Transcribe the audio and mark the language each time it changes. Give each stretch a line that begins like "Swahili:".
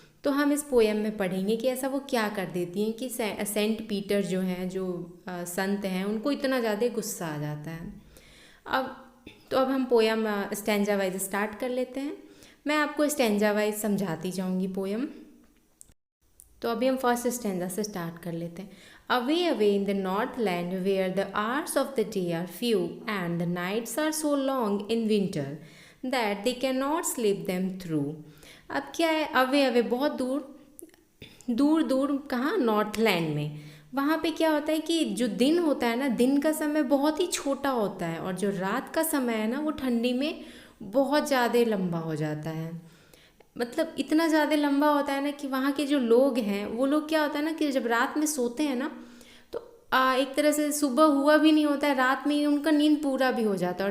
Hindi: तो हम इस पोएम में पढ़ेंगे कि ऐसा वो क्या कर देती हैं कि सेंट पीटर जो हैं, जो संत हैं, उनको इतना ज़्यादा गुस्सा आ जाता है। अब हम पोएम स्टैंजा वाइज स्टार्ट कर लेते हैं। मैं आपको स्टैंजा वाइज समझाती जाऊँगी पोएम। तो अभी हम फर्स्ट स्टैंजा से स्टार्ट कर लेते हैं।
English: Away, away in the northland where the hours of the day are few and the nights are so long in winter that they cannot sleep them through।
Hindi: अब क्या है, अवे अवे बहुत दूर दूर दूर, कहाँ, नॉर्थलैंड में। वहाँ पे क्या होता है कि जो दिन होता है ना, दिन का समय बहुत ही छोटा होता है और जो रात का समय है ना, वो ठंडी में बहुत ज़्यादा लंबा हो जाता है। मतलब इतना ज़्यादा लंबा होता है ना कि वहाँ के जो लोग हैं, वो लोग क्या होता है ना कि जब रात में सोते हैं ना, तो एक तरह से सुबह हुआ भी नहीं होता है, रात में ही उनका नींद पूरा भी हो जाता है।